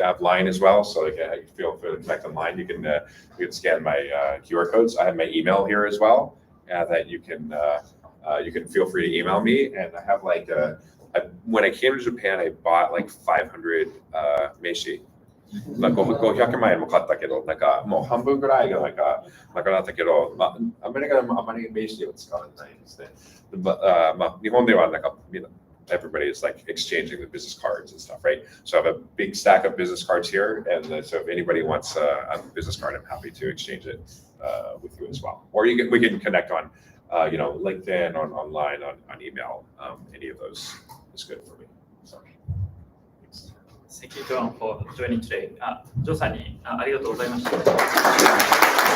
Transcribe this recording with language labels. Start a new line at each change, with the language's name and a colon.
English: I have Line as well, so like, feel free to connect online. You can scan my QR codes. I have my email here as well. That you can feel free to email me. And I have like when I came to Japan, I bought like 500 meishi.
Japanese: 500万円も買ったけど、なんかもう半分ぐらいがなんかなくなったけど、アメリカでもあまり名刺を使わないんですね。日本ではなんか
English: everybody is like exchanging the business cards and stuff, right? So I have a big stack of business cards here, and so if anybody wants a business card, I'm happy to exchange it with you as well. Or we can connect on, LinkedIn, online, on email. Any of those is good for me. So. Thank you, John, for joining today.
Japanese: ジョーさんにありがとうございました。